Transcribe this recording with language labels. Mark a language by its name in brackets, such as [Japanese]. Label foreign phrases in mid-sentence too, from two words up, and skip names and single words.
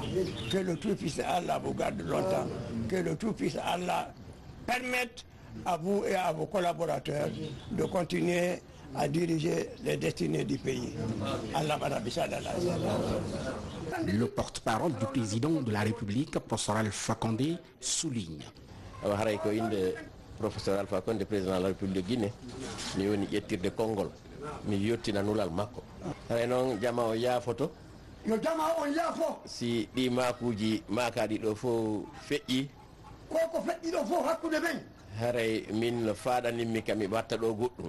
[French] Que le Tout-Puissant Allah vous garde longtemps. Que le Tout-Puissant Allah permette à vous et à vos collaborateurs de continuer à diriger les destinées du pays. Le porte-parole du président de la République, professeur Alpha Condé, souligne. [Fula] Professeur Alpha Condé, [French] président de la République de Guinée, [Fula] mi woni ƴettirde konngol mi yettina nulal makko. Hay noon jama o yaafoto. Yo jama on yaafo. Si ɗi makuji makaɗi ɗo fof feƴƴi. Koko feƴƴi ɗo fof hakkude men. Haray min faɗanimmi kam mi watta ɗo goɗɗum.